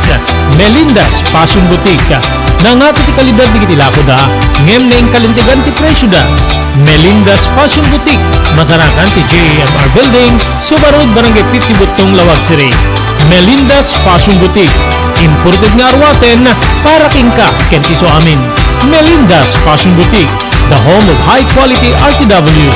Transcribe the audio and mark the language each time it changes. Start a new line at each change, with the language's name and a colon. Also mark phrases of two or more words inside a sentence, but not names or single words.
Iloko: Melinda's Fashion Boutique. Nangato ti kalidad di kitilako da, ngem na kalintigan ti presyo da. Melinda's Fashion Boutique, masarakan ti JAMR Building, Subarod, Barangay 50 Butong, Lawag City. Melinda's Fashion Boutique, imported nga arwaten para kingka kenti so amin.
English: Melinda's Fashion Boutique, the home of high quality RTWs.